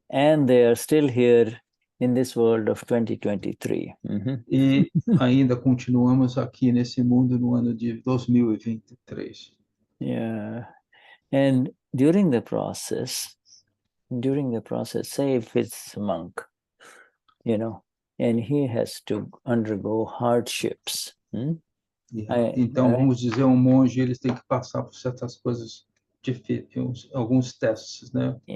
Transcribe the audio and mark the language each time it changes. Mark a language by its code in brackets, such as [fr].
[en] And they are still here in this world of 2023. [pt] E ainda continuamos aqui nesse mundo no ano de 2023. [en] And during the process, say if it's a monk, and he has to undergo hardships. [pt] Então, vamos dizer, monge, eles têm que passar por certas coisas difíceis, alguns testes, né?